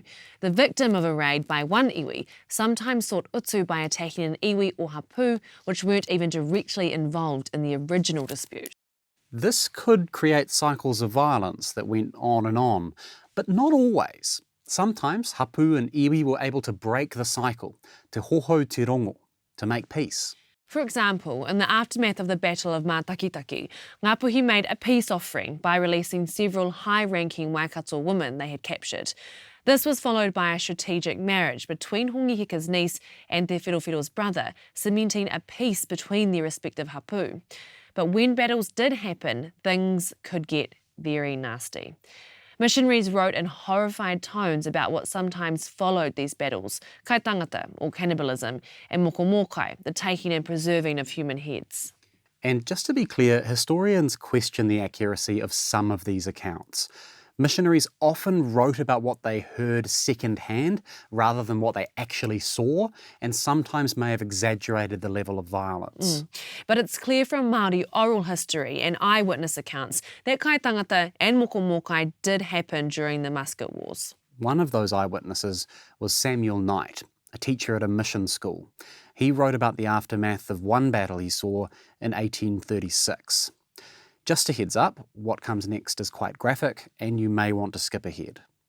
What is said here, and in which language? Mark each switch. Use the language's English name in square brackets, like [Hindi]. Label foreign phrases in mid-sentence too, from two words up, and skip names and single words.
[English] The victim of a raid by one iwi sometimes sought utu by attacking an iwi or hapū, which weren't even directly involved in the original dispute. This could create cycles of violence that went on, but not always. Sometimes hapū and iwi were able to break the cycle, [Māori] te hoho te rongo, [English] to make peace. For example, in the aftermath of the Battle of Matakitaki, Ngāpuhi made a peace offering by releasing several high-ranking Waikato women they had captured. This was followed by a strategic marriage between Hongi Hika's niece and Te Whirowhiro's brother, cementing a peace between their respective hapū. But when battles did happen, things could get very nasty. Missionaries wrote in horrified tones about what sometimes followed these battles, [Māori] kai tangata, [English] or cannibalism, and mokomokai, the taking and preserving of human heads. And just to be clear, historians question the accuracy of some of these accounts. Missionaries often wrote about what they heard secondhand rather than what they actually saw, and sometimes may have exaggerated the level of violence. But it's clear from Māori oral history and eyewitness accounts that [Māori] kai tangata [English] and mokomokai did happen during the Musket Wars. One of those eyewitnesses was Samuel Knight, a teacher at a mission school. He wrote about the aftermath of one battle he saw in 1836. Just a heads up, what comes next is quite graphic and you may want to skip ahead.